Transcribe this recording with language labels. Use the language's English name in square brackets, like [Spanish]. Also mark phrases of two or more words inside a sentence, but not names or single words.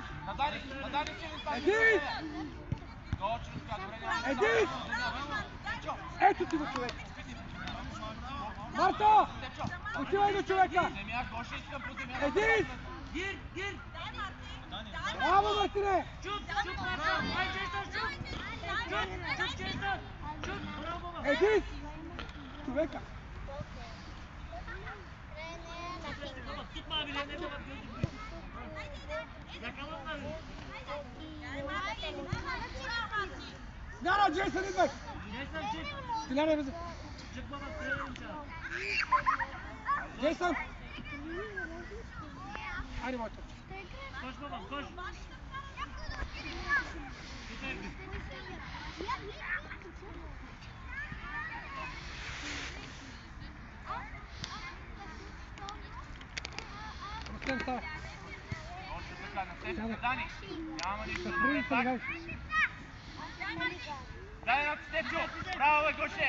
[Bulgarian] На Дани си ли това? Едис! Точно така, добре, няма. Едис! Степчо, Ето ти го човек! Марто! Степчо. Отивай до човека! Земя, Гоше искам по земя. Едис! [Turkish] Gir, gir! [Bulgarian] Браво, Мартине! Чуп, чуп, Марко! Ай, Джейсън, чуп! Чуп, Джейсън! Чуп, браво, бе! Едис! Човека! [Turkish] Tutma abilerine de bak gözükmüyor. Yakalanlar. [Bulgarian] Смяна, Джейсън, идвай! Джейсън, [Turkish] çık. [Bulgarian] Стиляне, бе! [Turkish] Çık baba, söyleyelim sana. [Bulgarian] Джейсън! Айде, моето! [Turkish] Koş babam, koş. Süper. [Bulgarian] Рустем, става! Точно така, на Степчо, на Дани. Няма нищо. С Добре, другите пак. играеш! Дай едното Степчо. Браво, бе, Гоше.